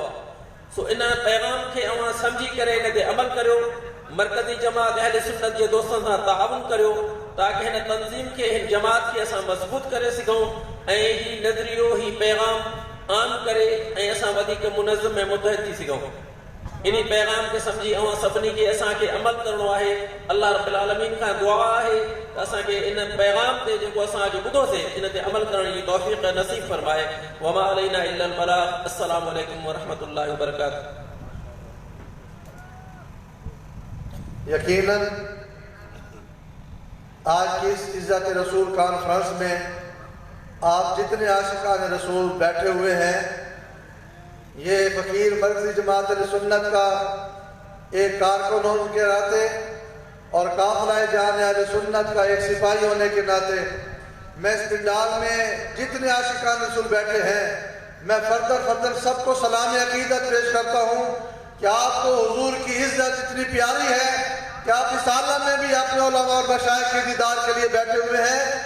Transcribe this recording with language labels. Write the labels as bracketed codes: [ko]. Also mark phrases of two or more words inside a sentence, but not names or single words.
[sd] सो इन पैगाम खे अव्हां सम्झी करे इन ते अमल करियो, मरकज़ी जमात अहले सुन्नत जे दोस्तनि सां ताउन करियो ताकि हिन तंज़ीम खे हिन जमात खे असां मज़बूत करे सघूं ऐं ही नज़रियो ही पैगाम आम करे ऐं असां वधीक मुनज़्ज़म ऐं मुतहद थी सघूं। इन पैगाम खे सम्झी अवां सभिनी खे असांखे अमल करणो आहे। अल्लाह रब्बुल आलमीन खां दुआ आहे त असांखे इन पैगाम ते जेको असां अॼु ॿुधोसीं इन ते अमल करण जी तौफ़ीक़ नसीब फरमाए। [ar] وما علينا إلا البلاغ. السلام عليكم ورحمة الله وبركاته. [ur] یقیناً آج کی اس عزت رسول کانفرنس میں آپ جتنے عاشقان رسول بیٹھے ہوئے ہیں یہ فقیر مرکزی جماعت سنت کا ایک کارکن ہونے کے ناتے اور قافلہ جانے سنت کا ایک سپاہی ہونے کے ناتے میں اس پنڈال میں جتنے عاشقان رسول بیٹھے ہیں میں فردر سب کو سلام عقیدت پیش کرتا ہوں کہ آپ کو حضور کی عزت اتنی پیاری ہے کہ آپ اس عالم میں بھی اپنے علما اور مشائخ کے دیدار کے لیے بیٹھے ہوئے ہیں.